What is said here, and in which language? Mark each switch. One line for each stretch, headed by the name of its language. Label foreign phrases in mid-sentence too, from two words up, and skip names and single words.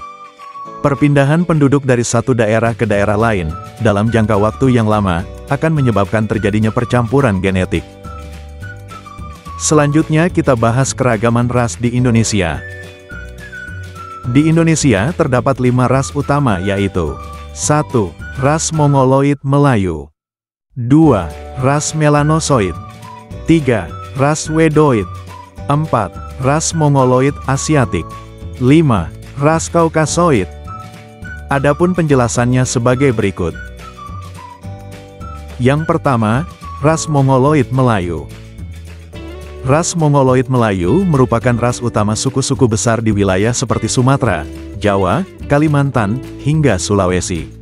Indonesian: Perpindahan penduduk dari satu daerah ke daerah lain, dalam jangka waktu yang lama, akan menyebabkan terjadinya percampuran genetik. Selanjutnya kita bahas keragaman ras di Indonesia. Di Indonesia terdapat 5 ras utama yaitu 1. Ras Mongoloid Melayu. 2. Ras Melanosoid. 3. Ras Wedoid. 4. Ras Mongoloid Asiatik. 5. Ras Kaukasoid. Adapun penjelasannya sebagai berikut. Yang pertama, ras Mongoloid Melayu. Ras Mongoloid Melayu merupakan ras utama suku-suku besar di wilayah seperti Sumatera, Jawa, Kalimantan, hingga Sulawesi.